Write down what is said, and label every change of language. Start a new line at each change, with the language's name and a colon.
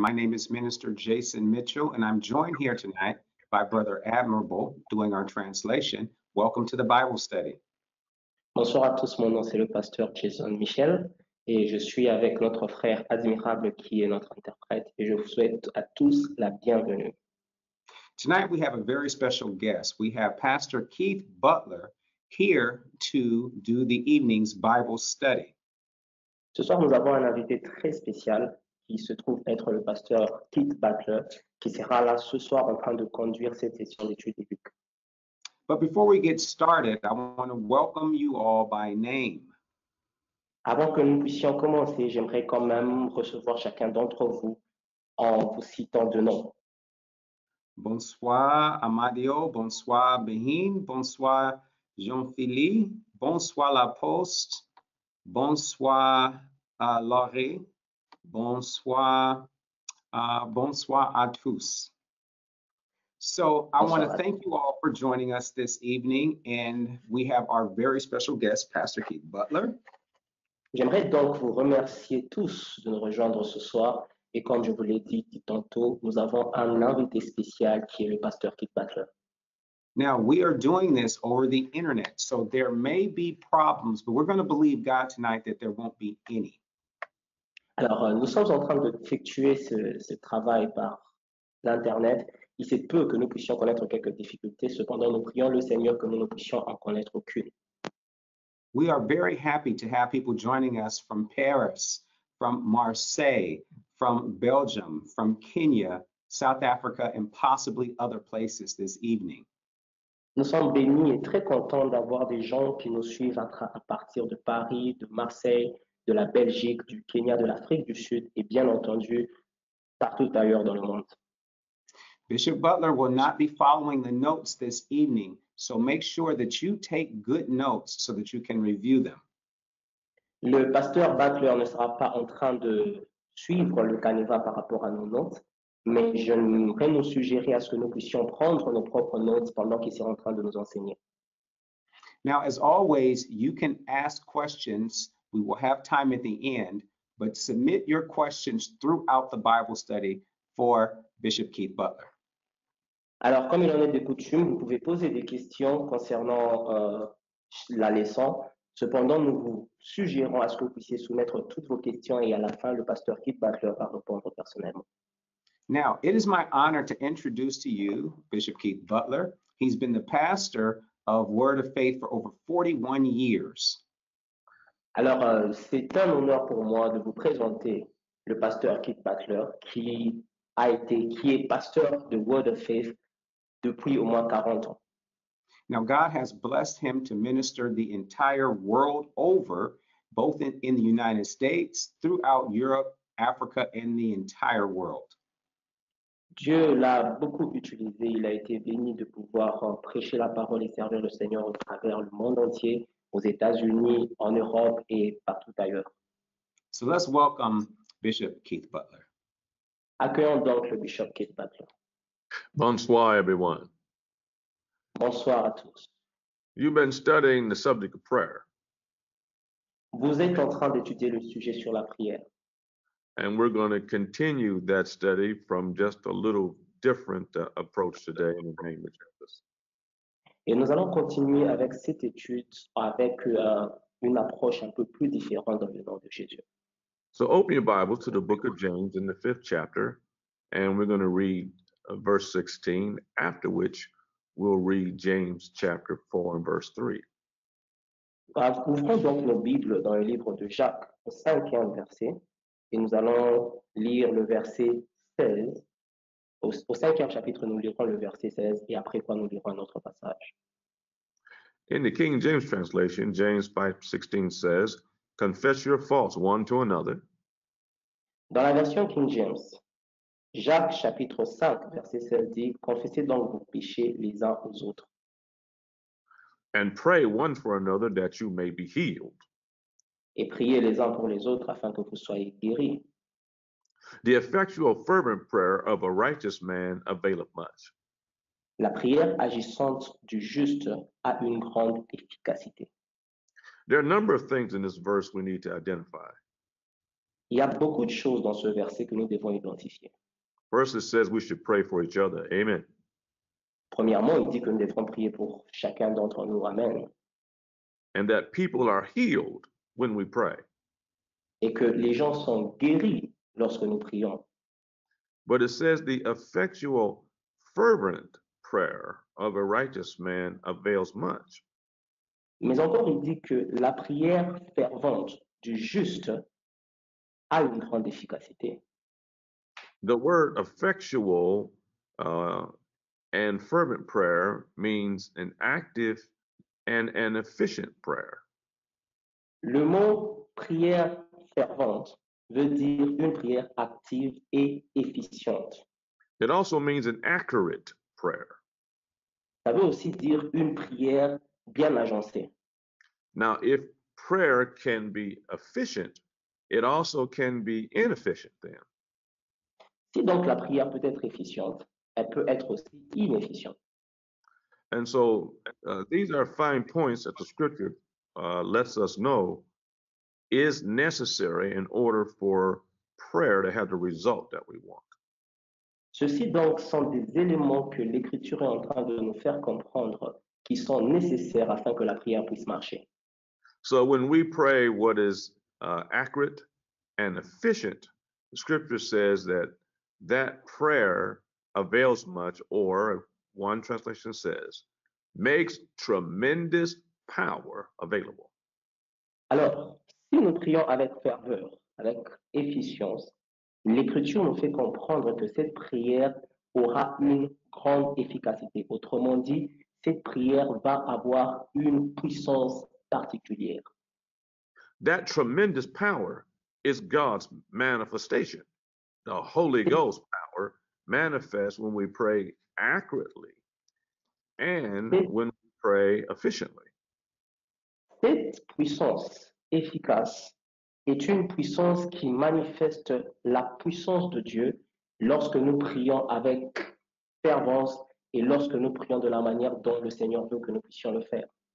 English: My name is Minister Jason Mitchell, and I'm joined here tonight by Brother Admirable doing our translation. Welcome to the Bible study.
French: Bonsoir à tous, mon nom c'est le pasteur Jason Michel et je suis avec notre frère Admirable qui est notre interprète et je vous souhaite à tous la bienvenue.
English: Tonight we have a very special guest. We have Pastor Keith Butler here to do the evening's Bible study.
French: Ce soir, nous avons un invité très spécial qui se trouve être le pasteur Keith Butler qui sera là ce soir en train de conduire cette session d'études bibliques.
English: But before we get started, I want to welcome you all by name.
French: Avant que nous puissions commencer, j'aimerais quand même recevoir chacun d'entre vous en vous citant de nom. Bonsoir Amadio, bonsoir Behin, bonsoir Jean-Philippe, bonsoir La Poste, bonsoir Laurie, bonsoir à tous.
English: So I want to thank you all for joining us this evening, and we have our very special guest, Pastor Keith Butler.
French: J'aimerais donc vous remercier tous de nous rejoindre ce soir. Et comme je vous l'ai dit tantôt, nous avons un invité spécial qui est le pasteur Keith Butler.
English: Now, we are doing this over the internet, so there may be problems, but we're going to believe God tonight that there won't be any.
French: Alors, nous sommes en train d'effectuer ce travail par l'Internet. Il se peut que nous puissions connaître quelques difficultés. Cependant, nous prions le Seigneur que nous ne puissions en connaître aucune.
English: We are very happy to have people joining us from Paris, from Marseille, from Belgium, from Kenya, South Africa, and possibly other places this evening.
French: Nous sommes bénis et très contents d'avoir des gens qui nous suivent à partir de Paris, de Marseille, de la Belgique, du Kenya, de l'Afrique du Sud et bien entendu partout ailleurs dans le monde.
English: Bishop Butler will not be following the notes this evening, so make sure that you take good notes so that you can review them.
French: Le pasteur Butler ne sera pas en train de suivre le canevas par rapport à nos notes, mais j'aimerais nous suggérer à ce que nous puissions prendre nos propres notes pendant qu'il sera en train de nous enseigner.
English: Now, as always, you can ask questions. We will have time at the end, but submit your questions throughout the Bible study for Bishop Keith Butler.
French: Alors, comme il en est de coutume, vous pouvez poser des questions concernant la leçon. Cependant, nous vous suggérons à ce que vous puissiez soumettre toutes vos questions et à la fin, le pasteur Keith Butler va répondre personnellement.
English: Now, it is my honor to introduce to you Bishop Keith Butler. He's been the pastor of Word of Faith for over 41 years.
French: Alors, c'est un honneur pour moi de vous présenter le pasteur Keith Butler qui est pasteur de Word of Faith depuis au moins 40 ans.
English: Now, God has blessed him to minister the entire world over, both in the United States, throughout Europe, Africa, and the entire world.
French: Dieu l'a beaucoup utilisé. Il a été béni de pouvoir prêcher la parole et servir le Seigneur à travers le monde entier, aux États-Unis, en Europe et partout ailleurs.
English: So let's welcome Bishop Keith Butler.
French: Accueillons donc le bishop Keith Butler. Bonsoir,
English: everyone.
French: Bonsoir à tous.
English: You've been studying the subject of prayer,
French: Vous êtes en train d'étudier le sujet sur la prière.
English: and we're going to continue that study from just a little different approach today in the name of Jesus.
French: Et nous allons continuer avec cette étude avec une approche un peu plus différente dans le nom de Jésus.
English: So open your Bibles to the book of James in the 5th chapter, and we're going to read verse 16, after which we'll read James chapter 4 and verse 3.
French: Ouvrons donc nos Bibles dans le livre de Jacques, au 5e verset, et nous allons lire le verset 16. Au 5e chapitre, nous lirons le verset 16, et après quoi nous lirons un autre passage.
English: In the King James translation, James 5:16 says, "Confess your faults one to another."
French: Dans la version King James, Jacques chapitre 5, verset 16 dit, confessez donc vos péchés les uns aux autres.
English: And pray one for another that you may be healed.
French: Et priez les uns pour les autres afin que vous soyez guéris.
English: The effectual fervent prayer of a righteous man availeth much.
French: La prière agissante du juste a une grande efficacité.
English: There are a number of things in this verse we need to identify.
French: Il y a beaucoup de choses dans ce verset que nous devons identifier.
English: First, it says we should pray for each other. Amen.
French: Premièrement, il dit que nous devrons prier pour chacun d'entre nous. Amen.
English: And that people are healed when we pray.
French: Et que les gens sont guéris lorsque nous prions.
English: But it says the effectual, fervent prayer of a righteous man avails much.
French: Mais encore, il dit que la prière fervente du juste a une grande efficacité.
English: The word effectual and fervent prayer means an active and an efficient prayer.
French: Le mot prière fervente veut dire une prière active et efficiente.
English: It also means an accurate prayer.
French: Ça veut aussi dire une prière bien agencée.
English: Now, if prayer can be efficient, it also can be inefficient then.
French: Si donc la prière peut être efficiente, elle peut être aussi inefficiente.
English: And so these are fine points that the scripture lets us know is necessary in order for prayer to have the result that we want.
French: Ceci donc sont des éléments que l'Écriture est en train de nous faire comprendre qui sont nécessaires afin que la prière puisse marcher.
English: So when we pray what is accurate and efficient, the scripture says that that prayer avails much, or one translation says, makes tremendous power available.
French: Alors, si nous prions avec ferveur, avec efficience, l'Écriture nous fait comprendre que cette prière aura une grande efficacité. Autrement dit, cette prière va avoir une puissance particulière.
English: That tremendous power is God's manifestation. The Holy Ghost power manifests when we pray accurately and when we pray efficiently.
French: Cette puissance efficace est une puissance qui manifeste la puissance de Dieu lorsque nous prions avec fervence et lorsque nous prions de la manière dont le Seigneur veut que nous puissions le faire.